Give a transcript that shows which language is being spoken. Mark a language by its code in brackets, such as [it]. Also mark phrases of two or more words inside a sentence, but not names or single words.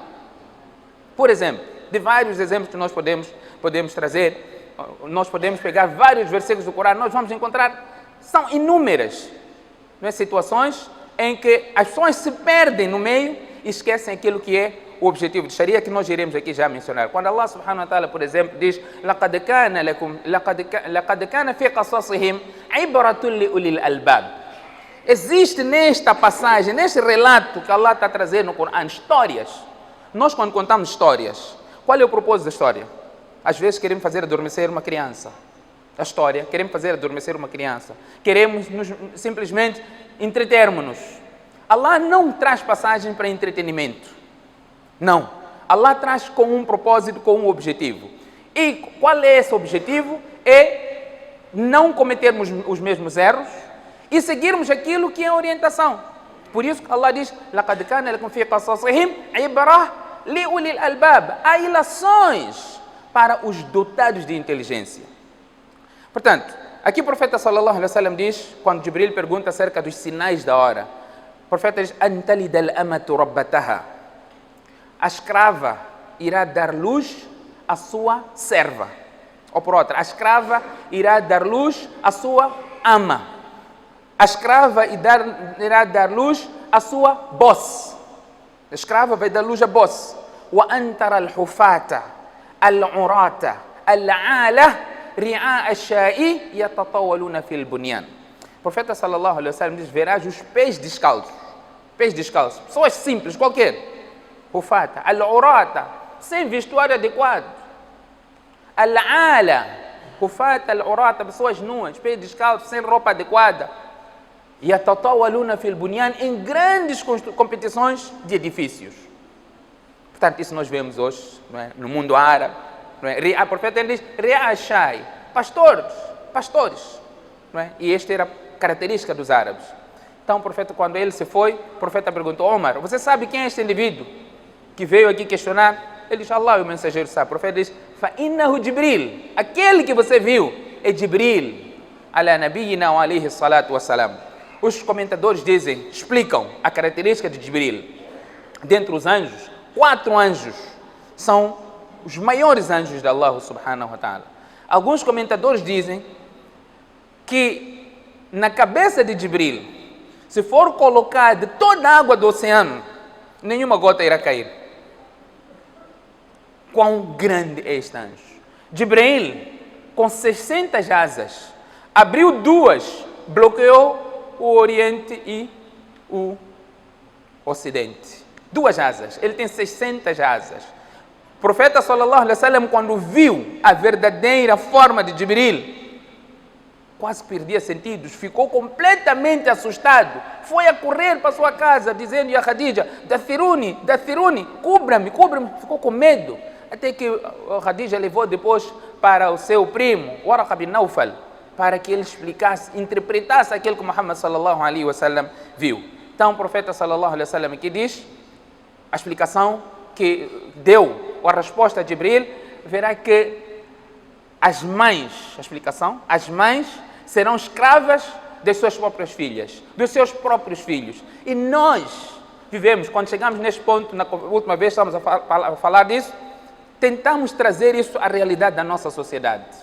[pt] Por exemplo, de vários exemplos que nós podemos trazer, nós podemos pegar vários versículos do Corão, nós vamos encontrar, são inúmeras, não é, situações em que as pessoas se perdem no meio e esquecem aquilo que é o objetivo de Sharia, que nós iremos aqui já mencionar. [ar] Quando الله سبحانه وتعالى, [pt] por exemplo, diz [ar] لَقَدْ كَانَ فِي قَصَصِهِمْ عِبْرَةٌ لِأُولِي الْأَلْبَابِ. [pt] Existe nesta passagem, neste relato que Allah está trazendo no Corão, histórias. Nós quando contamos histórias, qual é o propósito da história? Às vezes queremos fazer adormecer uma criança. A história, queremos fazer adormecer uma criança. Queremos simplesmente entretermos-nos. Allah não traz passagem para entretenimento. Não. Allah traz com um propósito, com um objetivo. E qual é esse objetivo? É não cometermos os mesmos erros e seguirmos aquilo que é a orientação. Por isso que Allah diz, [ar] لَقَدْ كَانَ لَكُمْ فِي قَصَصِهِمْ عِبْرَةٌ لِأُولِي الْأَلْبَابِ. [pt] Há ilações para os dotados de inteligência. Portanto, aqui o profeta [ar] صلى الله عليه وسلم [pt] diz, quando Jibril pergunta acerca dos sinais da hora, o profeta diz, [ar] أَنْتَلِدَ الْأَمَةُ رَبَّتَهَا. [pt] A escrava irá dar luz à sua serva. Ou por outra, a escrava irá dar luz à sua ama. A escrava irá dar luz à sua boss. A escrava vai dar luz à boss. [ar] وَأَنْتَرَ الْحُفَاةَ الْعُرَاةَ الْعَالَةَ رِعَاءَ الشَّاءِ يَتَطَوَّلُونَ فِي الْبُنْيَانِ. [pt] O profeta [ar] صلى الله عليه وسلم [pt] diz, verás os pés descalços. Pés descalços. Pessoas simples, qualquer. [ar] حفاة العراة, [pt] sem vestuário adequado. [ar] العالة حفاة العراة, [pt] pessoas nuas, pés descalços, sem roupa adequada. [ar] يتطاولون في البنيان, [pt] em grandes competições de edifícios. Portanto, isso nós vemos hoje, não é? No mundo árabe. Não é? O profeta ele diz, Re'ashai, pastores. Não é? E esta era a característica dos árabes. Então o profeta, quando ele se foi, o profeta perguntou, Omar, você sabe quem é este indivíduo que veio aqui questionar? Ele diz, Allah, o mensageiro sabe. O profeta diz, فَإِنَّهُ Jibril, aquele que você viu é Jibril, [ar] على نبينا وعليه الصلاة والسلام. [pt] Os comentadores dizem, explicam a característica de Jibril. Dentre os anjos, 4 anjos são os maiores anjos de Allah [ar] سبحانه وتعالى. [pt] Alguns comentadores dizem que na cabeça de Jibril, se for colocar de toda a água do oceano, nenhuma gota irá cair. Quão grande é este anjo? Jibril, com 600 asas, abriu 2, bloqueou o Oriente e o Ocidente. 2 asas, ele tem 600 asas. O profeta [ar] صلى الله عليه وسلم, [pt] quando viu a verdadeira forma de Jibril, quase perdia sentidos, ficou completamente assustado. Foi a correr para sua casa, dizendo a Khadija, Dathiruni, cubra-me, ficou com medo. Até que a Khadija levou depois para o seu primo, Waraqa bin Nawfal, para que ele explicasse, interpretasse aquilo que Muhammad [ar] صلى الله عليه وسلم [pt] viu. Então o profeta [ar] صلى الله عليه وسلم [pt] aqui diz, a explicação que deu, a resposta de Jibril, verá que as mães serão escravas das suas próprias filhas, dos seus próprios filhos. E nós vivemos, quando chegamos neste ponto, na última vez estamos a falar disso, tentamos trazer isso à realidade da nossa sociedade.